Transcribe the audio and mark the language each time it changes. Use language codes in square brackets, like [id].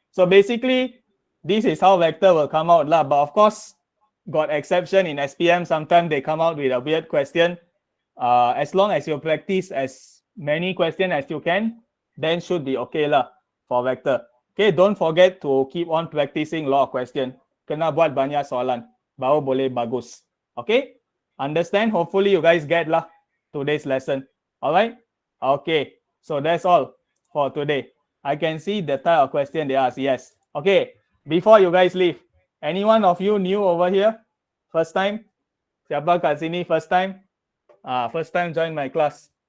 [en] So basically, this is how vector will come out lah. But of course, got exception in SPM. Sometimes they come out with a weird question. As long as you practice as many questions as you can, then should be okay lah for vector. Okay, don't forget to keep on practicing lot of question. [ms] Kena buat banyak soalan, baru boleh bagus. [en] Okay, understand? Hopefully you guys get lah today's lesson. All right. Okay, so that's all for today. I can see the type of question they ask. Yes. Okay, before you guys leave, any one of you new over here? First time? [ms] Siapa kat sini [en] first time? First time join my class.